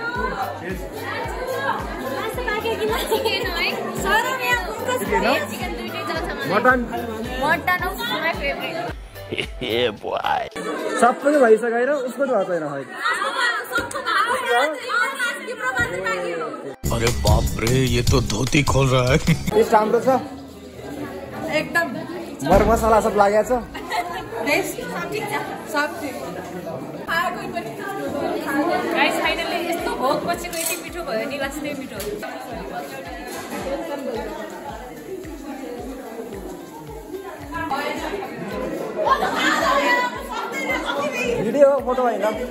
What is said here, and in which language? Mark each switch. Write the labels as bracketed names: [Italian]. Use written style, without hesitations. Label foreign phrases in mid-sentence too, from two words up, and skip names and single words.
[Nepali] मटन सबै भइसकेर उसको त छैन। [Hindi] अरे बाप रे, ये तो धोती खोल रहा है। [Nepali] टेस्ट राम्रो छ एकदम। मर मसला सब लागेको छ। [English] guys finally [Nepali] यस्तो भोक पछिको यति मिठो भयो नि, लास्टै मिठो। भिडियो फोटो हैन।